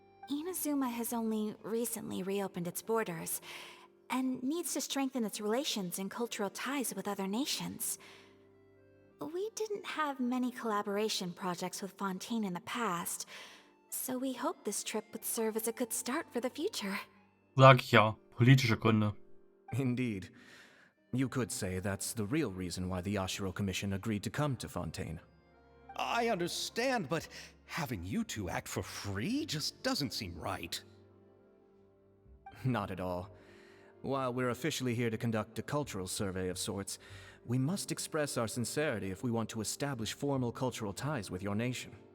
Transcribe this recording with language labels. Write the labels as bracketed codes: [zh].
[en] Inazuma has only recently reopened its borders, and needs to strengthen its relations and cultural ties with other nations. We didn't have many collaboration projects with Fontaine in the past, so we hoped this trip would serve as a good start for the future. [de] Sag ich ja, politische Gründe. [en] Indeed. You could say that's the real reason why the Yashiro Commission agreed to come to Fontaine. I understand, but having you two act for free just doesn't seem right. Not at all. While we're officially here to conduct a cultural survey of sorts, we must express our sincerity if we want to establish formal cultural ties with your nation.